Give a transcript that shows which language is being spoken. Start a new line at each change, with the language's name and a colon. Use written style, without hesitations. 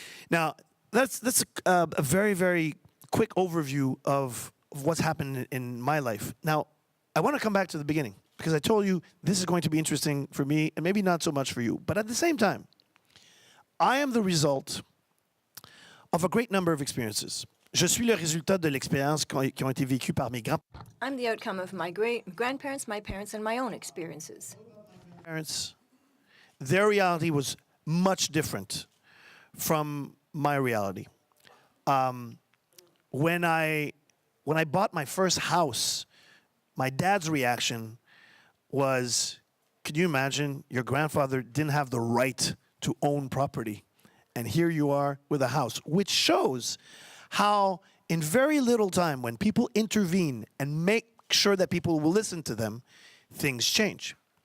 English: Now, that's a very, very quick overview of what's happened in my life. Now, I want to come back to the beginning, because I told you this is going to be interesting for me, and maybe not so much for you. But at the same time, I am the result of a great number of experiences.
French: Je suis le résultat de l'expérience qui ont été vécues par mes grands-parents.
English: I'm the outcome of my grandparents, my parents, and my own experiences. Their reality was much different from my reality. When I bought my first house, my dad's reaction was, could you imagine your grandfather didn't have the right to own property, and here you are with a house, which shows how in very little time, when people intervene and make sure that people will listen to them, things change.